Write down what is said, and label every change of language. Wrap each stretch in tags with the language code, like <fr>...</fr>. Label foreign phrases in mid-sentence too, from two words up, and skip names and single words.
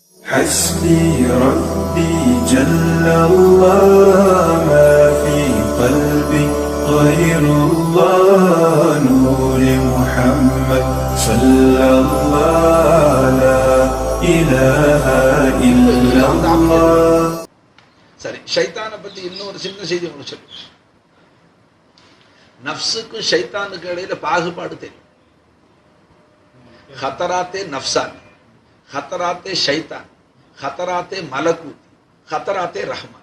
<ar>حسبي ربي جل الله ما في قلبي غير الله نور محمد صلى الله لا إله إلا الله.</ar> <ta>சரி, ஷைத்தானை பத்தி இன்னொரு சின்ன செய்தி உங்களுக்கு சொல்லு. நஃப்ஸுக்கும் ஷைத்தானுக்கு இடையில பாகுபாடு தெரியும்.</ta> <ar>حضرات نفسان حضرات شيطان حضرات ملكوت حضرات رحمن.</ar>